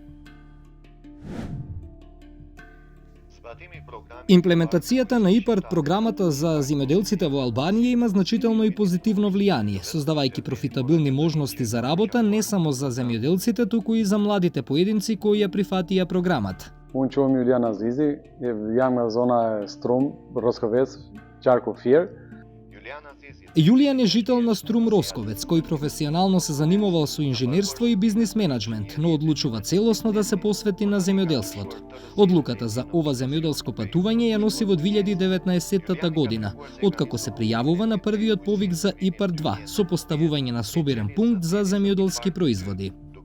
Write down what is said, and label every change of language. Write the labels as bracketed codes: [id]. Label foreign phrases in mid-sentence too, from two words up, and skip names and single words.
[mk] Имплементацијата на ИПАРД програмата за земјоделците во Албанија има значително и позитивно влијание, создавајќи профитабилни можности за работа не само за земјоделците, туку и за младите поединци кои ја прифатија програмата. [sq] Unë quhem Julian Azizi, jam nga zona e Strum, Roskovec, Qarku Fier. [mk] Јулијан е жител на Струм Росковец, кој професионално се занимавал со инженерство и бизнис менеджмент, но одлучува целосно да се посвети на земјоделството. Одлуката за ова земјоделско патување ја носи во 2019 година, откако се пријавува на првиот повик за ИПАРД 2 со поставување на собирен пункт за земјоделски производи.